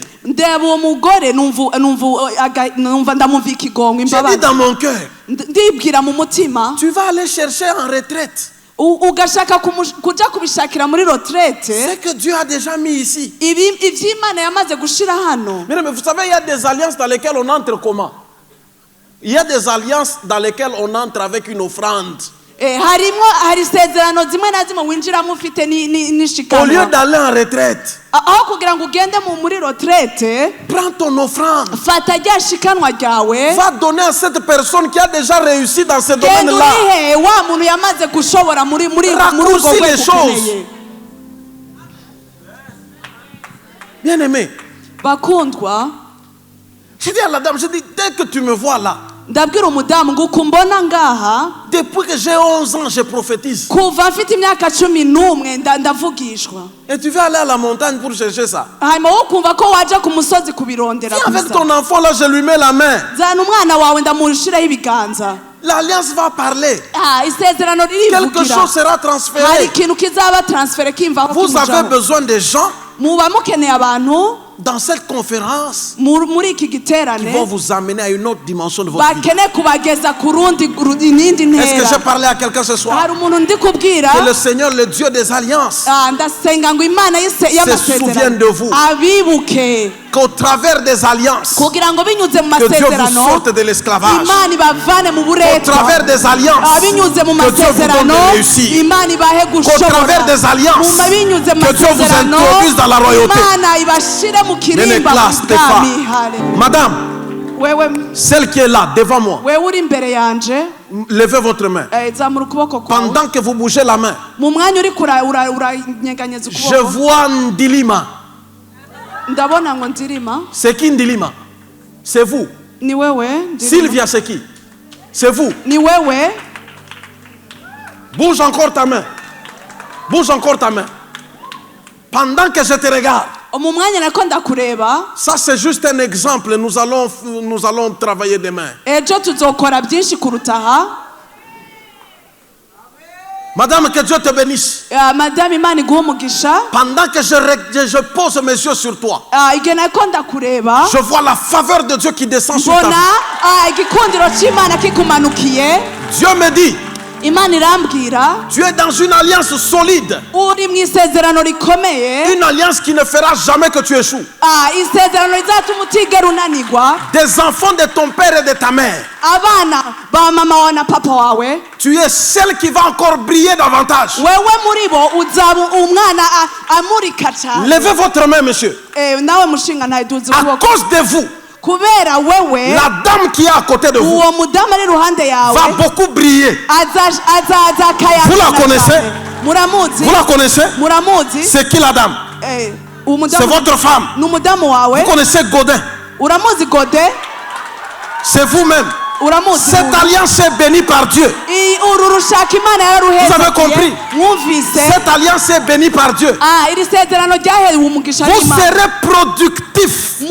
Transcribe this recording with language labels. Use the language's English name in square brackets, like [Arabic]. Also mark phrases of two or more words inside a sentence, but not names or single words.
[Rundi] ndeba uwo mugore numva ndamumva ikigongo, [French] J'ai dit [Rundi] imbabazi. [French] dans mon cœur, [Rundi] ndibwira mu mutima [French] tu vas aller chercher en retraite. [Rundi] ugashaka kuja kubishakira muri retraite [French] C'est que Dieu a déjà mis ici. [Rundi] ivy'Imana yamaze gushira hano. [French] Mais vous savez, il y a des alliances dans lesquelles on entre comment? Il y a des alliances dans lesquelles on entre avec une offrande. [Rundi] hari isezerano zimwe na zimwe winjiramo ufite [French] Au lieu [Rundi] n'ishikano. [French] d'aller en retraite, [Rundi] aho kugira ngo ugende muri retraite, [French] prends ton offrande. [Rundi] fata rya shikanwa ryawe [French] Va donner à cette personne qui a déjà réussi dans ce [Rundi] genda [French] domaine-là. [Rundi] urihe wa muntu yamaze gushobora muri [French] Raccourcis [Rundi] ubwo [French] les [Rundi] bwoko [French] choses. [Rundi] ukeneye. [French] Bien aimé, [Rundi] bakundwa, [French] je dis à la dame, je dis, dès que tu me vois là, [Rundi] ndabwira umudamu ngo ukumbona ngaha, [French] depuis que j'ai 11 ans, je prophétise. [Rundi] kuva mfite imyaka 11 ndavugishwa. [French] Et tu vas aller à la montagne pour chercher ça. [Rundi] hanyuma wo kumva ko waje ku musozi kubirondera [French] Viens avec [Rundi] gusa. [French] ton enfant là, je lui mets la main. [Rundi] zana umwana wawe ndamushiraho ibiganza. [French] L'alliance va parler. [Rundi] isezerano [French] Quelque [Rundi] ririvugira, [French] chose sera [Rundi] hari [French] transféré. [Rundi] ikintu kizaba transfere kimva [French] Vous avez besoin de gens [Rundi] muba mukeneye abantu [French] dans cette conférence [Rundi] muri iki [French] qui [Rundi] giterane [French] vont vous amener à une autre dimension de votre vie. [Rundi] bakeneye kubageza ku inindi [French] Est-ce que j'ai [Rundi] ntera. [French] parlé à quelqu'un ce soir? [Rundi] hari umuntu ndi kubwira, [French] Que le Seigneur, le Dieu des alliances, [Rundi] ndasenga ngo Imana [French] souvienne de vous. [Rundi] abibuke, [French] qu'au travers des alliances, [Rundi] kugira ngo binyuze mu [French] que Dieu vous [Rundi] masezerano [French] sorte de l'esclavage. [Rundi] Imana ibavane mu [French] Qu'au [Rundi] buretwa. [French] travers des alliances, [Rundi] binyuze mu [French] que Dieu vous donne [Rundi] masezerano [French] de réussir. [Rundi] Imana ibahe [French] Qu'au [Rundi] gushobora. [French] travers des alliances, [Rundi] binyuze mu [French] que Dieu vous [Rundi] masezerano [French] introduise dans la royauté. [Rundi] Imana ibashire mu kirimba [French] Classe, [Rundi] mu bwami. [French] Stéphane. Hallelujah. Madame, [Rundi] wewe [French] celle qui est là devant moi, [Rundi] wewe uri imbere yanje, [French] levez votre main. [Rundi] zamura ukuboko kwawe. [French] Pendant que vous bougez la main, [Rundi] mu mwanya uri uranyeganyeza [French] je [Rundi] ukuboko, [French] vois Ndilima. [Rundi] ndabona ngo ndirima. [French] C'est qui Ndilima? C'est vous. [Rundi] Ni wewe ndirima. [French] Sylvia, c'est qui? C'est vous. [Rundi] Ni wewe. [French] Bouge encore ta main. Bouge encore ta main. Pendant que je te regarde. [Rundi] Mu mwanya nako ndakureba. [French] Ça c'est juste un exemple. Nous allons travailler demain. [Rundi] Ejo tuzokora byinshi kurutaha. [French] Madame, que Dieu te bénisse. [Rundi] Madame Imana iguhe umugisha. [French] Pendant que je pose mes yeux sur toi, [Rundi] igihe nako ndakureba. [French] je vois la faveur de Dieu qui descend sur ta vie. [Rundi] Mbona igikundiro cy'Imana kikumanukiye. [French] Dieu me dit, [Rundi] Imana irambwira, [French] tu es dans une alliance solide. [Rundi] Uri mu isezerano rikomeye. [French] Une alliance qui ne fera jamais que tu échoues. [Rundi] Isezerano rizatuma utigera unanigwa. [French] Des enfants de ton père et de ta mère. [Rundi] Abana ba mama wawe na papa wawe. [French] Tu es celle qui va encore briller davantage. [Rundi] Wewe muri bo uzaba umwana amurika cyane. [French] Levez votre main, monsieur. [Rundi] Nawe mushinga ntaye duzi [French] À cause de vous, [Rundi] kubera wewe, [French] la dame qui est à côté de vous [Rundi] uwo mudamu ari ruhande yawe [French] va beaucoup briller. Vous la connaissez? [Rundi] Muramuzi? [French] Vous la connaissez? [Rundi] Muramuzi? [French] C'est qui la dame? C'est votre femme. [Rundi] N'umudamu wawe. [French] Vous connaissez Godin? [Rundi] Uramuzi Godin? [French] C'est vous-même. Cette alliance est bénie par Dieu. Vous avez compris? Cette alliance est bénie par Dieu. Vous serez productif.